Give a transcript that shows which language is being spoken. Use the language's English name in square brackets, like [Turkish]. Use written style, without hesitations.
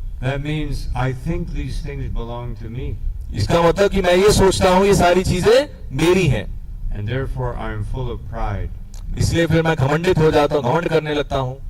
[English] That means I think these things belong to me, [Hindi] इसका मतलब कि मैं ये सोचता हूँ ये सारी चीजें मेरी हैं, [English] and therefore I am full of pride. [Hindi] इसलिए फिर मैं घमंडित हो जाता हूँ, घमंड करने लगता हूँ.